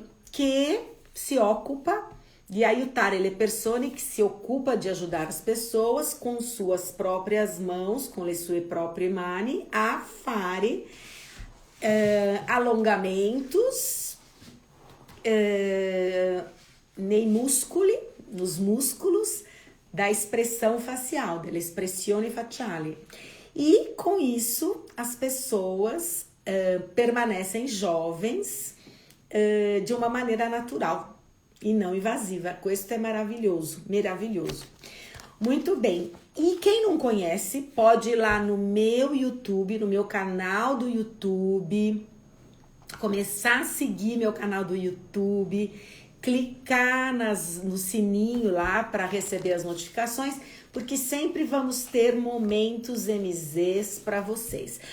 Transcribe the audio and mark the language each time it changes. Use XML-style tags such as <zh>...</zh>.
<it>que si occupa di aiutare le persone,</it> <pt>que se ocupa de ajudar as pessoas com suas próprias mãos, com</pt> <it>le sue proprie mani,</it> <pt>a fare alongamentos nos músculos da expressão facial,</pt> <it>della espressione facciale.</it> <pt>E com isso as pessoas permanecem jovens de uma maneira natural e não invasiva.</pt> <it>Questo</it> <pt>é maravilhoso, maravilhoso. Muito bem. E quem não conhece, pode ir lá no meu YouTube, no meu canal do YouTube, começar a seguir meu canal do YouTube, clicar no sininho lá para receber as notificações, porque sempre vamos ter momentos MZs para vocês.</pt>